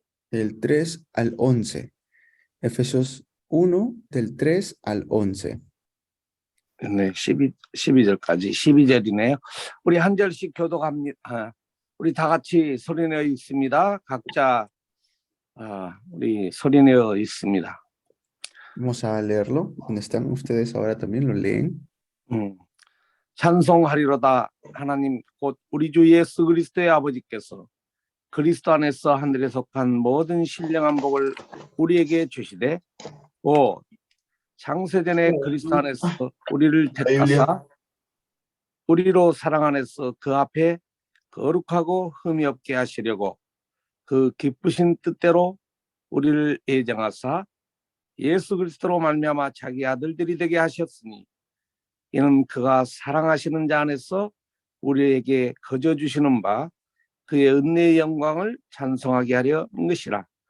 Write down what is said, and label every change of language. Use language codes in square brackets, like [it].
[es] Del 3 al 11. Efesios 1, del 3 al 11. [ko] 네, 12절까지 12절이네요. 우리 한 절씩 교독합니다. 우리 다 같이 소리내어 있습니다. 각자 우리 소리내어 있습니다. [es] Vamos a leerlo. Donde están ustedes ahora también lo leen. [ko] 찬송하리로다. 하나님 곧 우리 주 예수 그리스도의 아버지께서 그리스도 안에서 하늘에 속한 모든 신령한 복을 우리에게 주시되 장세전에 그리스도 안에서 우리를 택하사 우리로 사랑 안에서 그 앞에 거룩하고 흠이 없게 하시려고 그 기쁘신 뜻대로 우리를 예정하사 예수 그리스도로 말미암아 자기 아들들이 되게 하셨으니 이는 그가 사랑하시는 자 안에서 우리에게 거저 주시는 바 그의 은혜의 영광을 찬송하게 하려 한 것이라.